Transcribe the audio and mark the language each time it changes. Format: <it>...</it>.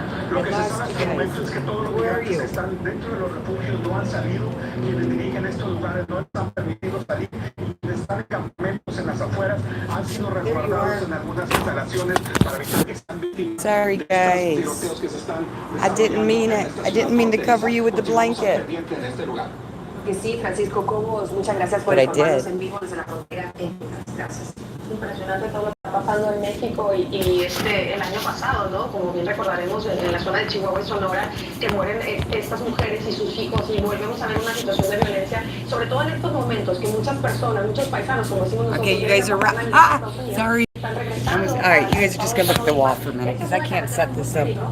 <es>Lo que se sabe hasta el momento es que todos los migrantes que están dentro de los refugios no han salido. Quienes dirigen estos lugares no están permitidos salir. Quienes están en campamentos en las afueras han sido resguardados en algunas instalaciones para evitar que sean víctimas.</es> <en>Sorry, guys. I didn't mean it. I didn't mean to cover you with the blanket.</en> <es>Que sí, Francisco Cobos, muchas gracias por informarnos en vivo desde la frontera. Gracias. Impresionante todo lo que está pasando en México y el año pasado, ¿no? Como bien recordaremos, en la zona de Chihuahua y Sonora, que mueren estas mujeres y sus hijos, y volvemos a ver una situación de violencia, sobre todo en estos momentos, que muchas personas, muchos paisanos, como decimos nosotros,</es> <en>okay, you guys are sorry. All right, you guys are just gonna look at the wall for a minute because I can't set this up.</en>